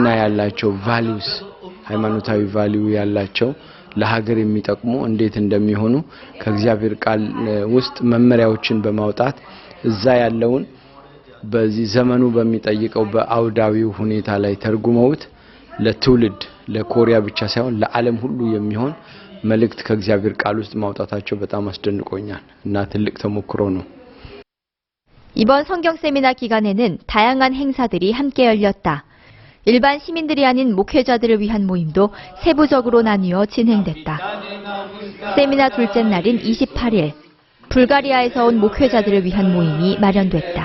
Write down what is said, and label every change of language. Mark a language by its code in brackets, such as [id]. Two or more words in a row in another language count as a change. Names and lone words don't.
[am] ያላቸው ቫልዩስ ሃይማኖታዊ ቫልዩ ያላቸው ለሀገር የሚጠቅሙ እንዴት እንደሚሆኑ ከእግዚአብሔር ቃል ውስጥ መመሪያዎችን በማውጣት እዛ ያለውን በዚህ ዘመኑ በሚጠይቀው በአውዳዊው ሁኔታ ላይ ተርጉመውት ለትውልድ ለኮሪያ ብቻ ሳይሆን ለዓለም ሁሉ የሚሆን መልእክት ከእግዚአብሔር ቃል ውስጥ ማውጣታቸው በጣም አስደንቆኛል እና ትልቅ ተሞክሮ ነው። [ko] 이번 성경 세미나 기간에는 다양한 행사들이 함께 열렸다. 일반 시민들이 아닌 목회자들을 위한 모임도 세부적으로 나뉘어 진행됐다. 세미나 둘째 날인 28일, 불가리아에서 온 목회자들을 위한 모임이 마련됐다.